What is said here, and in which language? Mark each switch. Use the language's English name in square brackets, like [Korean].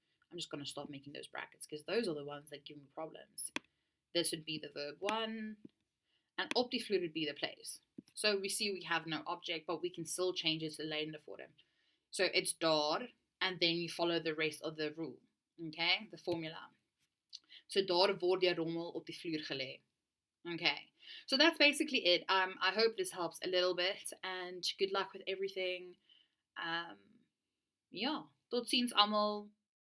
[English] I'm just going to stop making those brackets because those are the ones that give me problems. This would be the verb 1, and [Afrikaans] op die vloer [English] would be the place. So we see we have no object, but we can still change it to the Lydende Vorm. So it's daar, and then you follow the rest of the rule, okay, the formula. [Afrikaans] So daar word die rommel op die vloer gelê. [English] Okay, so that's basically it. I hope this helps a little bit, and good luck with everything. Ja, [Afrikaans] tot ziens almal.